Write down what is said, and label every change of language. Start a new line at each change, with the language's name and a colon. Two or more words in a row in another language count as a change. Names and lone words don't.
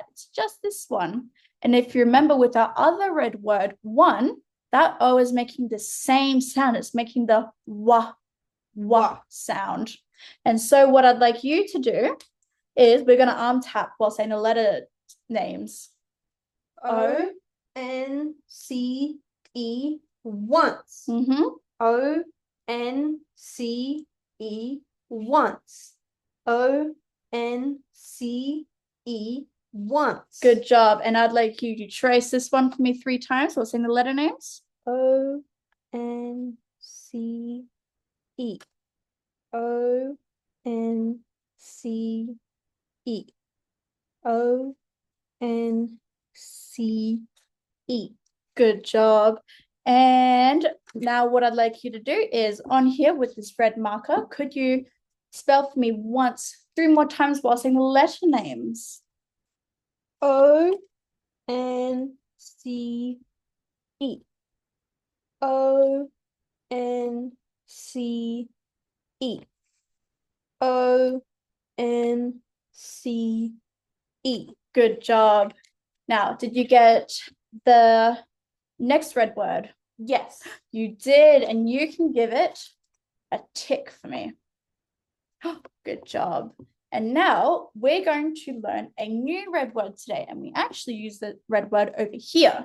English: It's just this one. And if you remember with our other red word, 1, that O is making the same sound. It's making the wah, wah sound. And so what I'd like you to do is we're going to arm tap while saying the letter names. O-N-C-E, once. Mm-hmm. O-N-C-E, once. O-N-C-E, once. Good job. And I'd like you to trace this one for me 3 times while saying the letter names. O-N-C-E. O-N-C-E. O-N-C-E. Good job. And now what I'd like you to do is on here with this red marker, could you spell for me once, 3 more times while saying the letter names? O-N-C-E. O-N-C-E. O-N-C-E. Good job. Now, did you get the next red word? Yes. You did, and you can give it a tick for me. Good job. And now we're going to learn a new red word today, and we actually use the red word over here.